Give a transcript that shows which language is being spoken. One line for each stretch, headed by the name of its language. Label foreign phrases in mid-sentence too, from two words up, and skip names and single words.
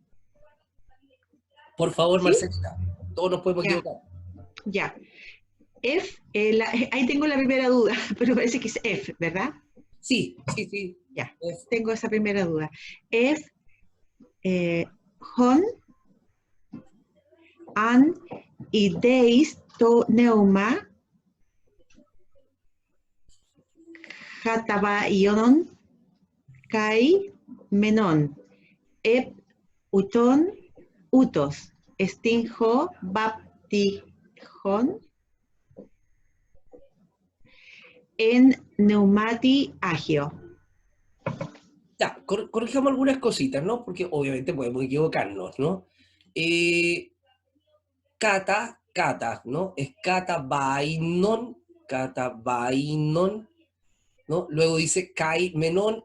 Spanish: Por favor, ¿Sí? Marcelita, todos nos podemos equivocar. Ya. Ahí tengo la primera duda, pero parece que es F, ¿verdad? Sí. Ya, tengo esa primera duda. F, hon,
Greek: ἄν, ἴδῃς, τό, πνεῦμα, καταβαῖνον, καί, μένον, ἐπ', αὐτόν, οὗτος, ἐστὶν ὁ, βαπτίζων, ἐν πνεύματι ἁγίῳ.
Spanish: Ya, corrijamos algunas cositas, ¿no? Porque obviamente podemos equivocarnos, ¿no? Cata, ¿no? Es catabainon, ¿no? Luego dice
Greek: καὶ μένον.